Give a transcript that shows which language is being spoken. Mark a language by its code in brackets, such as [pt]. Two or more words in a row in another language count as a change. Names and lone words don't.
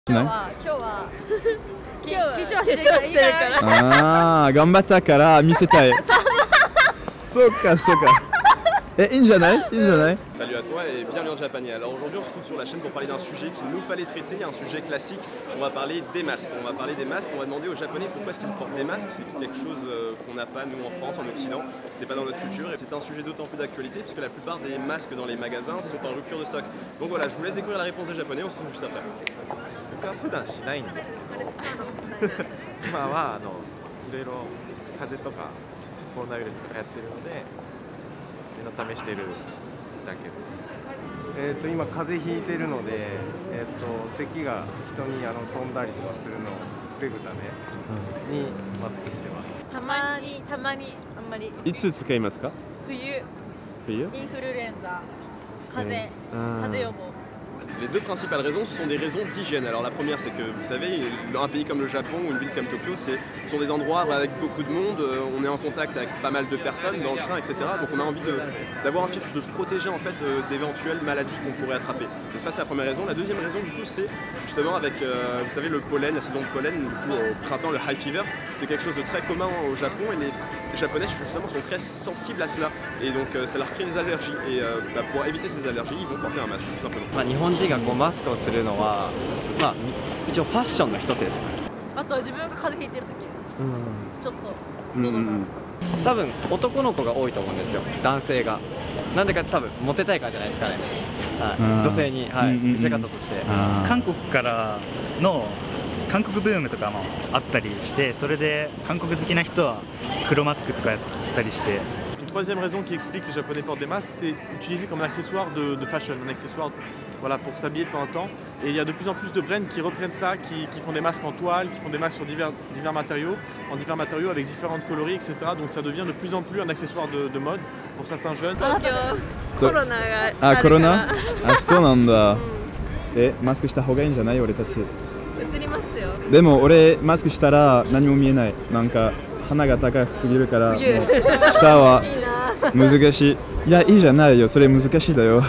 [ja] ああ、頑張ったから見せたい。そうかそうか。いいんじゃない？いいんじゃない？ [fr] Salut à toi et bienvenue en japonais. Alors aujourd'hui on se retrouve sur la chaîne pour parler d'un sujet qu'il nous fallait traiter, un sujet classique. On va parler des masques. On va parler des masques, on va demander aux japonais pourquoi est-ce qu'ils portent des masques. C'est quelque chose qu'on n'a pas nous en France, en Occident. C'est pas dans notre culture et c'est un sujet d'autant plus d'actualité puisque la plupart des masques dans les magasins sont en rupture de stock. Donc voilà, je vous laisse découvrir la réponse des japonais, on se retrouve juste après. [ja] 普段しないんですけど今はいろいろ風邪とかコロナウイルスとか流行ってるので念の試してるだけです。今風邪ひいてるので、咳が人に飛んだりとかするのを防ぐためにマスクしてます。たまにあんまり。いつ使いますか？冬？インフルエンザ、風邪予防。 [fr] Les deux principales raisons, ce sont des raisons d'hygiène. Alors la première, c'est que vous savez, un pays comme le Japon ou une ville comme Tokyo, ce sont des endroits avec beaucoup de monde, on est en contact avec pas mal de personnes dans le train, etc. Donc on a envie d'avoir un filtre, de se protéger en fait d'éventuelles maladies qu'on pourrait attraper. Donc ça c'est la première raison. La deuxième raison du coup c'est justement avec, vous savez, le pollen, la saison de pollen, du coup au printemps, le [en] high fever, [fr] c'est quelque chose de très commun au Japon et les Japonais justement sont très sensibles à cela et donc ça leur crée des allergies et pour éviter ces allergies, ils vont porter un masque tout simplement. [ja] 日本人がマスクをするのは、一応ファッションの一つです。あと自分が風邪ひいてる時、ちょっと喉が。多分男の子が多いと思うんですよ、男性が。なんでか多分モテたいからじゃないですかね。女性に見せ方として。韓国からの韓国ブームとかもあったりして、それで韓国好きな人は黒マスクとかやったりして。 [fr] Troisième raison qui explique que les Japonais portent des masques, c'est utilisé comme un accessoire de fashion, un accessoire voilà, pour s'habiller de temps en temps. Et il y a de plus en plus de brands qui reprennent ça, qui font des masques en toile, qui font des masques sur divers matériaux, avec différentes coloris, etc. Donc ça devient de plus en plus un accessoire de mode pour certains jeunes. [ja] コロナがあ、コロナ？あ、そうなんだ。マスクした方がいいんじゃない？俺たち。映りますよ。でも俺マスクしたら何も見えない。なんか鼻が高すぎるから。下は難しい。いや、いいじゃないよ。それ難しいだよ。